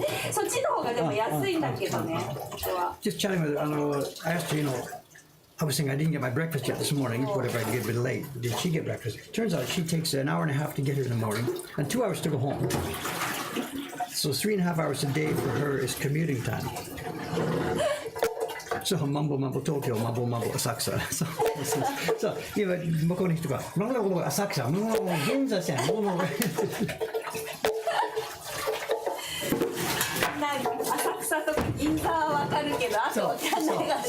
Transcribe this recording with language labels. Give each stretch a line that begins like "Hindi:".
Japanese: そっちの方がでも安いんだけどね。
English: Just chatting with I asked her, I was saying I didn't get my breakfast yet this morning. Whatever, I can get a bit late. Did she get breakfast? Turns out she takes an hour and a half to get here in the morning and 2 hours to go home. So 3.5 hours a day for her is commuting time. So mumble mumble Tokyo, mumble mumble Asakusa. So
Japanese: 今向こうの人が
English: mumble mumble Asakusa, mumble Ginza線, mumble
Japanese: 浅草とか銀座はわかるけど、あとわかんないからね。